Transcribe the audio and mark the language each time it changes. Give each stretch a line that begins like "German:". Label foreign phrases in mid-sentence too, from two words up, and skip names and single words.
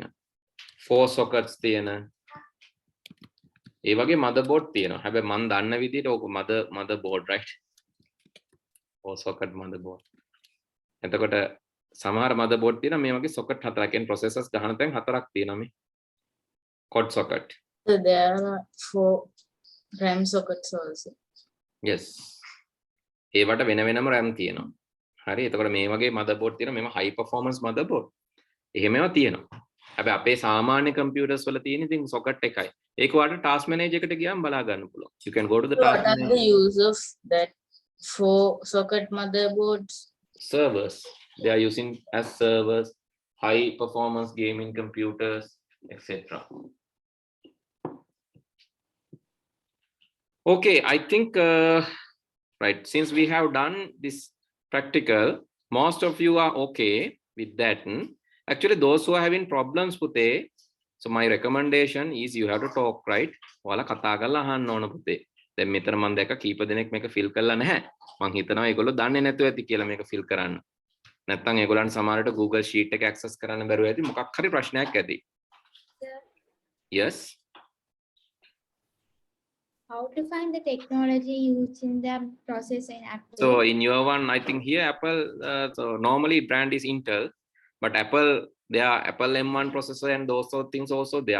Sinhala: 4 sockets තියෙන. ඒ වගේ motherboard තියෙනවා. හැබැයි මම දන්න විදිහට ඕක
English: motherboard right. 4 socket motherboard.
Sinhala: එතකොට සමහර motherboard තියෙනවා මේ වගේ socket හතරක්. කියන්නේ processors ගහන තැන් හතරක් තියෙනවා මේ.
English: Quad socket. So there are 4 RAM sockets also. Yes.
Sinhala: ඒවට වෙන වෙනම RAM තියෙනවා. හරි. එතකොට මේ වගේ motherboard තියෙනවා.
English: මේව high performance motherboard.
Sinhala: එහෙමම තියෙනවා. හැබැයි අපේ සාමාන්‍ය computers වල තියෙන ඉතින් socket එකයි. ඒක ඔයාලට
English: task manager
Sinhala: එකට ගියාම බලා ගන්න පුළුවන්.
English: You can go to the So task what are the manager. use of that 4 socket motherboards? Servers. They are using as servers, high performance gaming computers, etc. Okay, I think right, since we have done this practical, most of you are okay with that. Actually, those who are having problems pute, so my recommendation is you have to talk, right?
Sinhala: ඔයාලා කතා කරලා අහන්න ඕන පුතේ. දැන් මෙතන මම දැක්ක කීප දෙනෙක් මේක ෆිල් කරලා නැහැ. මම හිතනවා ඒගොල්ලෝ දන්නේ නැතුව ඇති කියලා මේක ෆිල් කරන්න. නැත්නම් ඒගොල්ලන් සමහරට Google Sheet එක access කරන්න බැරුව ඇති. මොකක් හරි ප්‍රශ්නයක් ඇති.
English: Yes. How to find the technology used in the process in Apple? So in your one, I think here Apple, so normally brand is Intel, but Apple, they are Apple M1 processor and those sort of things also there.